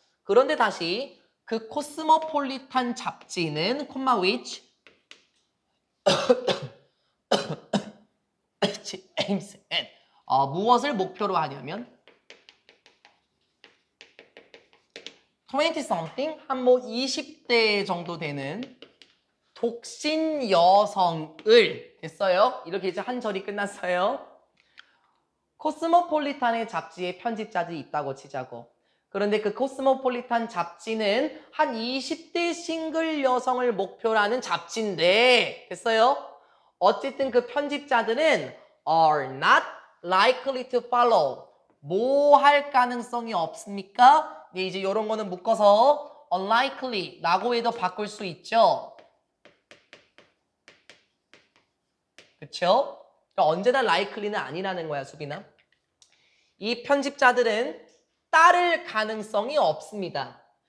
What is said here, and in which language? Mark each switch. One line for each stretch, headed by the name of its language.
Korean: 그런데 다시 그 코스모폴리탄 잡지는 콤마
English: which aims at
Korean: 무엇을 목표로 하냐면 20-something 한 뭐 20대 정도 되는 독신 여성을 됐어요? 이렇게 이제 한 절이 끝났어요. 코스모폴리탄의 잡지에 편집자들이 있다고 치자고. 그런데 그 코스모폴리탄 잡지는 한 20대 싱글 여성을 목표로 하는 잡지인데 됐어요? 어쨌든 그 편집자들은
English: are not likely to follow.
Korean: 뭐 할 가능성이 없습니까? 네, 이제 이런 거는 묶어서 unlikely 라고 해도 바꿀 수 있죠. 그쵸? 그러니까 언제나 likely는 아니라는 거야, 수빈아. 이 편집자들은 따를 가능성이 없습니다.